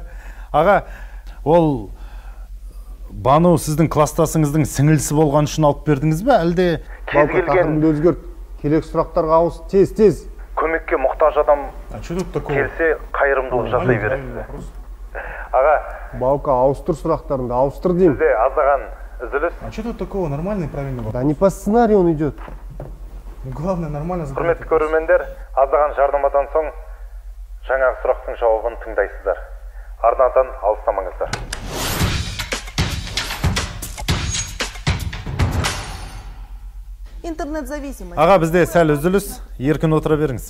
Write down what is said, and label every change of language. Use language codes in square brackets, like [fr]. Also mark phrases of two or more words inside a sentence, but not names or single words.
[kk] Аға, ол Бану сіздің кластасыңыздың сіңілісі болған үшін алып бердіңіз бе, әлде тақырымды өзгерт, келек сұрақтарға ауыз, тез. Көмекке мұқтаж адам келсе қайырымдылық жасай бересіз. Аға, Баука, ауыстыр сұрақтарыңды, ауыстыр деймін. Сізде аздаған үзіліс. [ru] А что тут такого? Нормальный, правильный вопрос. Да не по сценарию он идет. Главное, нормально задать. [kk] Құрметті көрермендер, аздаған жарнамадан соң жаңағы сұрақтың жауабын тыңдайсыздар. Арнадан алыстамаңыздар. [ru] Интернет-зависимость. [kk] Аға, бізде сәл үзіліс, еркін отыра беріңіз.